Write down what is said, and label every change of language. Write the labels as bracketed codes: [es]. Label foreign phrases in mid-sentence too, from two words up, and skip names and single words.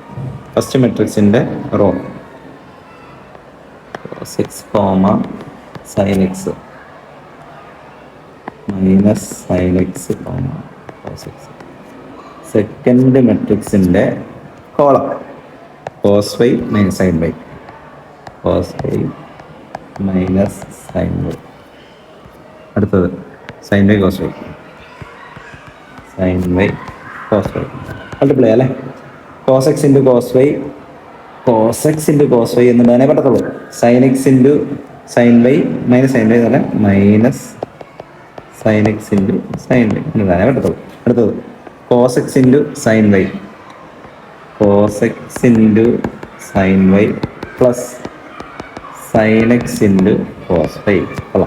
[en] first matrix's row cos x, sin x minus sin x, cos x. second matrix's column cos y minus sin y, cos y minus sin y. [ml] അടുത്തത് [en] sin y cos y, sin y cos y. [ml] മൾട്ടിപ്ലൈ അല്ലേ? [en] cos x into cos y, cos x into cos y [ml] എന്ന് തന്നെ പറ്റത്തുള്ളൂ. [en] sin x into sin y minus sin y [ml] എന്നല്ല [en] minus sin x into sin y [ml] എന്ന് തന്നെ പറ്റത്തുള്ളൂ. അടുത്തത് [en] cos x into sin y, cos x into sin y plus sin x into cos five. കൊള്ളാം.